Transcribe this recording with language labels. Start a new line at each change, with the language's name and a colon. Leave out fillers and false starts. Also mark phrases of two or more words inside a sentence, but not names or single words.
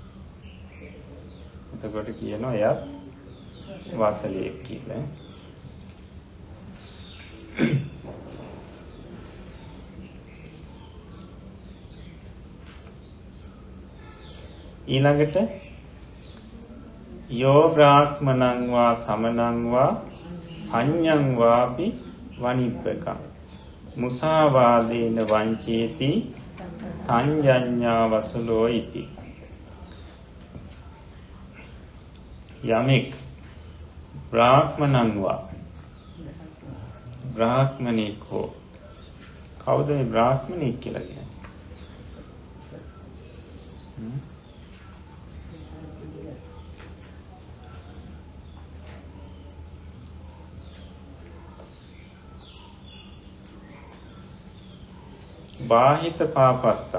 Sinhala: එතකොට කියනවා එයා වාසලියෙක් කියලා.
Pali: ඊළඟට යෝ බ්‍රාහ්මණං වා සමනං වා අඤ්ඤං වාපි වනිප්පකං මුසාවාදේන වංචේති තංජඤ්ඤා වසලෝ ඉති.
Sinhala: යමෙක්
Pali: බ්‍රාහ්මණං වා
Sinhala: බ්‍රාහ්මණෙක් හෝ කවුද මේ බ්‍රාහ්මණෙක් කියලා කියන්නේ?
Pali: බාහිත පාපත්තා.